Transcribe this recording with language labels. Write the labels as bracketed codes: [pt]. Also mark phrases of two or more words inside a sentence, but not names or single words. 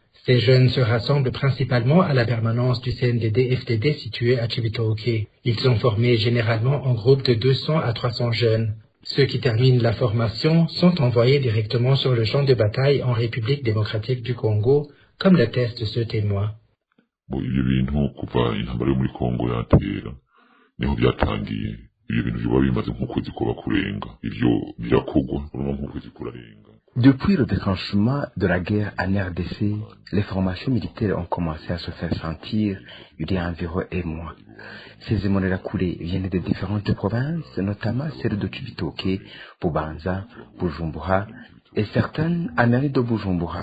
[fr] Ces jeunes se rassemblent principalement à la permanence du CNDD-FDD située à Cibitoke. Ils sont formés généralement en groupes de 200 à 300 jeunes. Ceux qui terminent la formation sont envoyés directement sur le champ de bataille en République démocratique du Congo, comme l'atteste ce témoin. [rn] ibyo bintu kuva intambara yo muri Kongo yatera niho byatangiye. Ibyo bintu biba bimaze nk'ukwezi kuba kurenga, ivyo birakogwa nk'ukwezi kurarenga. [fr] Depuis le déclenchement de la guerre en RDC, les formations militaires ont commencé à se faire sentir il y a environ un mois. Ces Imbonerakure viennent de différentes provinces, notamment celles de Cibitoke, Bubanza, Bujumbura et certaines à mairie de Bujumbura.